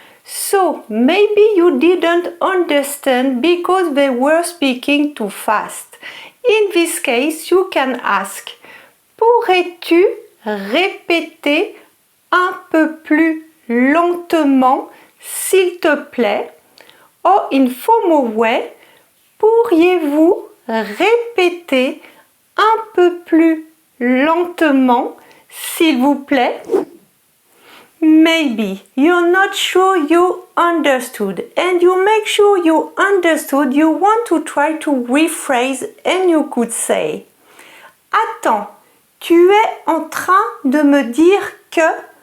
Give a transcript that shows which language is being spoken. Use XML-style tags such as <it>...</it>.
<en>So, maybe you didn't understand because they were speaking too fast. In this case, you can ask,</en> <fr>pourrais-tu répéter un peu plus lentement, s'il te plaît?</fr> <en>Or, in formal way,</en> <fr>pourriez-vous répéter un peu plus lentement, s'il vous plaît?</fr> <en>Maybe you're not sure you understood, and you make sure you understood, you want to try to rephrase, and you could say</en> <fr>Attends, tu es en train de me dire que?</fr>